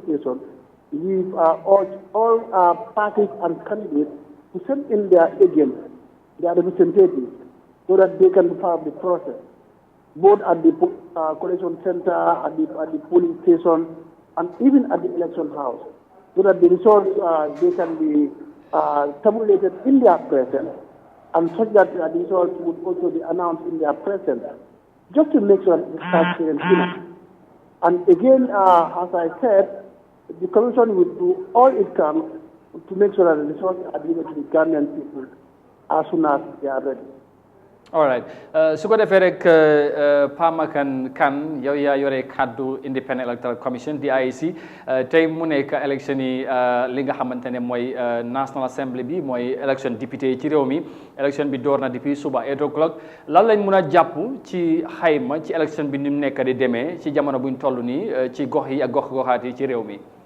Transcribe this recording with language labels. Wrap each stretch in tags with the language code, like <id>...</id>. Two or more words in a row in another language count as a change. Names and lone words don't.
<en>station, we've urged all parties and candidates to send in their agents, their representatives, so that they can be part of the process, both at the collection center, at the polling station, and even at the election house, so that the results they can be tabulated in their presence, and such that the results would also be announced in their presence, just to make sure that it's transparent enough. And again, as I said, the Commission will do all it can to make sure that the results are delivered to the Gambian people as soon as they are ready. All right.</en> <wo>su ko defee rek Pamakan Kan yow yaa yore kaddu</wo> <en>Independent Electoral Commission</en> <wo>di IEC tey mu nekk élection yi li nga xamante ne mooy</wo> <en>National Assembly</en> <wo>bi mooy élection député yi ci réew mi élection bi door na depuis suba</wo> <en>8 o'clock</en> <wo>lan lañ mun a jàpp ci xayma ci élection bi ni mu nekk di demee ci jamono buñ toll nii ci gox yi ak gox-goxaat yi ci réew mi.</wo>